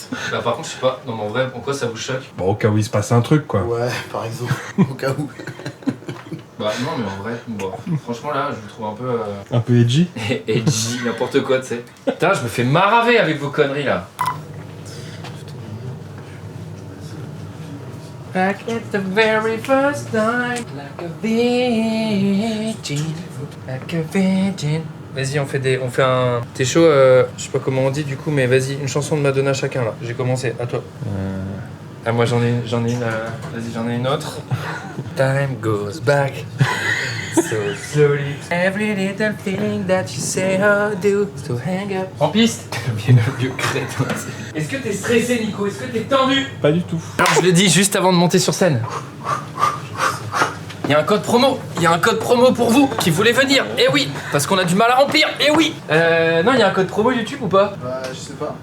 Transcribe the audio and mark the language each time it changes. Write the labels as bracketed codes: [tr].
[fr] Bah, par contre, je sais pas. Non, mais en vrai, pourquoi ça vous choque? Bon, au cas où il se passe un truc, quoi. Ouais, par exemple, au cas où. Bah non, mais en vrai, bon, franchement là, je vous trouve un peu... Un peu edgy. edgy, n'importe quoi, tu sais. Putain, je me fais maraver avec vos conneries là. [en] Like it's the very first time, like a virgin, like a virgin. [fr] Vas-y, on fait un... T'es chaud, je sais pas comment on dit du coup, mais vas-y, une chanson de Madonna chacun là. J'ai commencé, à toi. Ah, moi j'en ai une, vas-y, j'en ai une autre. [en] Time goes back so slowly. Every little thing that you say or do, so hang up. [fr] En piste. Bien le vieux crétin. Est-ce que t'es stressé, Nico? Est-ce que t'es tendu? Pas du tout. Alors je le dis juste avant de monter sur scène. Il y a un code promo pour vous qui voulez venir. Eh oui, parce qu'on a du mal à remplir. Eh oui. Non, il y a un code promo YouTube ou pas? Bah, je sais pas.